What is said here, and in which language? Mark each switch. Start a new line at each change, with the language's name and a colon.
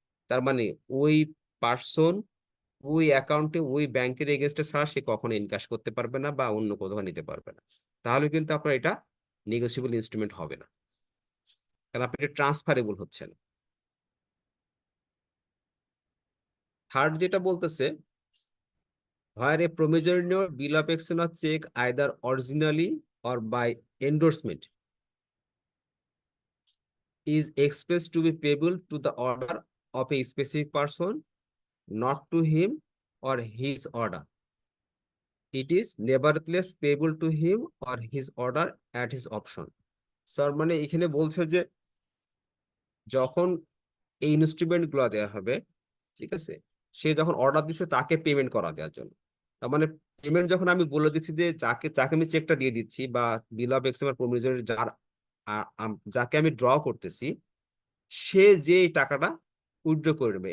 Bangla: তার মানে ওই পার্সন ওই অ্যাকাউন্টে ওই ব্যাংকের এগেনস্টে ছাড়া সে কখনো ইনকাশ করতে পারবে না বা অন্য কোথাও নিতে পারবে না। তাহলে কিন্তু আপনার এটা নেগোশিয়েবল ইনস্ট্রুমেন্ট হবে না, কারণ আপনি এটা ট্রান্সফারেবল হচ্ছে না। থার্ড যেটা বলতেছে,
English: where a promissory note, bill of exchange or check either originally or by endorsement is expressed to be payable to the order of a specific person, not to him or his order. It is nevertheless payable to him or his order at his option.
Bangla: Sir মানে এখানে বলছে যে যখন এই instrument গুলো দেওয়া হবে, ঠিক আছে, সে যখন অর্ডার দিচ্ছে তাকে পেমেন্ট করা দেওয়ার জন্য। তার মানে পেমেন্ট যখন আমি বলে দিচ্ছি যে যাকে যাকে আমি চেকটা দিয়ে দিচ্ছি বা বিল অফ এক্সচেঞ্জ প্রমিসরি যার যাকে আমি ড্র করতেছি, সে যে এই টাকাটা উইথড্র করে নেবে।